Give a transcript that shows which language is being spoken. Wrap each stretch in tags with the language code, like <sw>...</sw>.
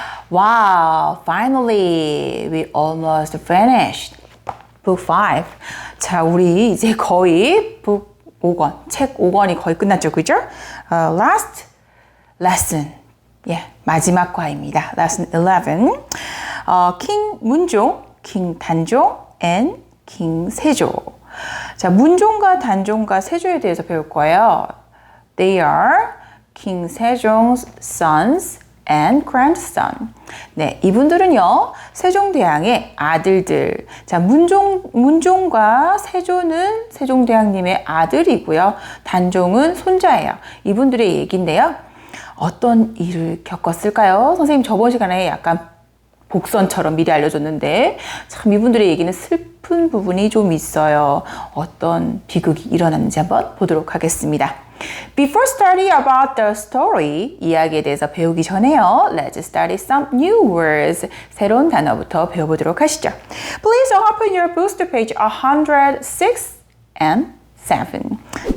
<en>Wow, finally we almost finished book 5.</en> <ko>자, 우리 이제 거의 book 5권, 책 5권이 거의 끝났죠. 그죠?</ko> <en>Last lesson.</en> <ko>마지막 과입니다.</ko> <en>Lesson 11. 킹 문종, 킹 단종, and 킹 세조.</en> <ko>자, 문종과 단종과 세조에 대해서 배울 거예요.</ko> <en>They are King Sejong's sons and grandson.</en> <ko>네, 이분들은요, 세종대왕의 아들들. 자, 문종과 세조는 세종대왕님의 아들이고요. 단종은 손자예요. 이분들의 얘기인데요. 어떤 일을 겪었을까요? 선생님 저번 시간에 약간 복선처럼 미리 알려줬는데 참 이분들의 얘기는 슬픈 부분이 좀 있어요. 어떤 비극이 일어났는지 한번 보도록 하겠습니다.</ko> <en>Before starting about the story,</en> <ko>이야기에 대해서 배우기 전에요.</ko> <en>Let's study some new words.</en> <ko>새로운 단어부터 배워보도록 하시죠.</ko> <en>Please open your books to page 106 and 7.</en>